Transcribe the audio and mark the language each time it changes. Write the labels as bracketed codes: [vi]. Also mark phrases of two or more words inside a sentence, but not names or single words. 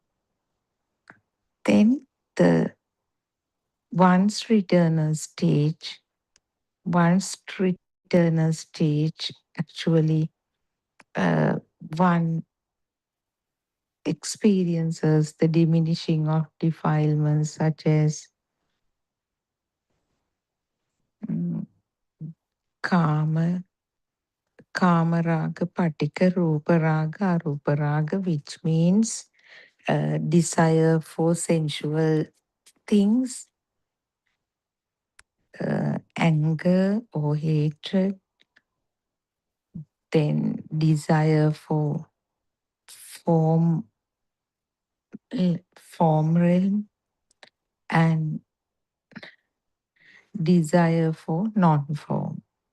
[en] Then the once returner stage, once returner stage actually one experiences the diminishing of defilements such as [pi] mm, kama, kama raga, patika, rupa raga, arupa raga, [en] which means desire for sensual things, anger or hatred, then desire for form, form realm, and desire for non-form.